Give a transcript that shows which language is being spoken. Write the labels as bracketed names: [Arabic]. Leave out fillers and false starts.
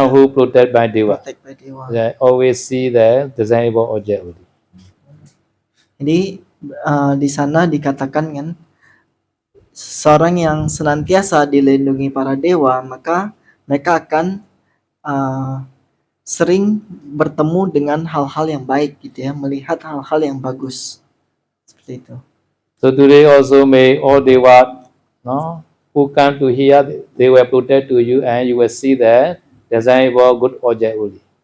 [English] protected by Deva, they always see the desirable object only. [Indonesian] Jadi di sana dikatakan kan seorang yang senantiasa dilindungi para dewa maka mereka akan sering bertemu dengan hal-hal yang baik gitu ya, melihat hal-hal yang bagus seperti itu. [English] So today also may all deva who come to here, they will protect to you and you will see the desirable good object only.